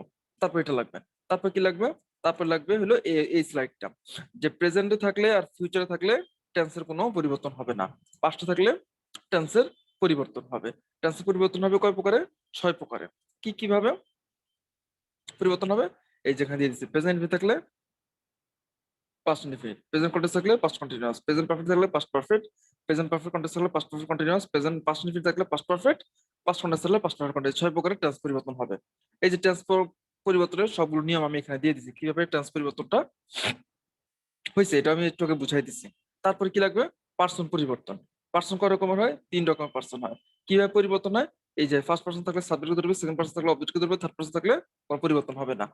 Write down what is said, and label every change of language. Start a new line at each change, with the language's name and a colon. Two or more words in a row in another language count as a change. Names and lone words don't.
Bangla: তারপর এটা লাগবে, তারপর কি লাগবে, তারপর লাগবে হলো এই স্লাইডটা, যে প্রেজেন্টে থাকলে আর ফিউচারে থাকলে টেন্সের কোনো পরিবর্তন হবে না, পাস্টে থাকলে টেন্সের পরিবর্তন হবে। টেন্সের পরিবর্তন হবে কয় প্রকারে? 6 প্রকারে। কি কিভাবে পরিবর্তন হবে? এই যেখানে দিয়ে দিচ্ছি, প্রেজেন্ট থাকলে
English: past indefinite, present continuous
Bangla: থাকলে
English: past continuous, present perfect
Bangla: থাকলে
English: past perfect, present perfect continuous
Bangla: থাকলে
English: past perfect continuous, present past indefinite
Bangla: থাকলে
English: past perfect, past continuous
Bangla: থাকলে
English: past perfect continuous।
Bangla: 6 প্রকারের টেন্স পরিবর্তন হবে। এই যে টেন্স পরিবর্তনের সবগুলো নিয়ম আমি এখানে দিয়ে দিচ্ছি, কিভাবে টেন্স পরিবর্তনটা হয়েছে এটা আমি একটু আগে বুঝাই দিচ্ছি। তারপরে কি লাগবে? পার্সন পরিবর্তন। পার্সন কয় রকমের হয়? 3 রকমের পার্সন হয়। কিভাবে পরিবর্তন হয়? এই যে
English: first person
Bangla: থাকলে সাবজেক্টকে ধরবে,
English: second person
Bangla: থাকলে অবজেক্টকে ধরবে,
English: third person
Bangla: থাকলে কোনো পরিবর্তন হবে না।